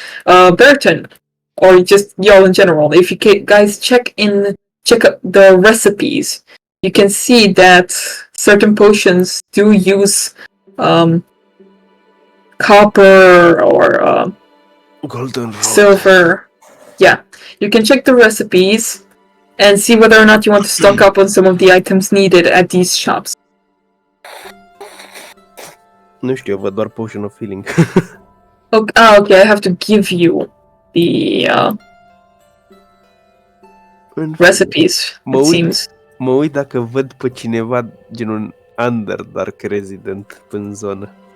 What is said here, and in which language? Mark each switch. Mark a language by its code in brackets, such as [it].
[en] Burton, or just y'all in general, if you guys check out the recipes, you can see that certain potions do use copper or Golden rod. silver. Yeah, you can check the recipes and see whether or not you want to stock up on some of the items needed at these shops. [ro] Nu știu, eu văd doar Potion of Healing. [en] Okay, I have to give you the recipes, it seems. [ro] Mă uit dacă văd pe cineva gen un Underdark resident în zonă.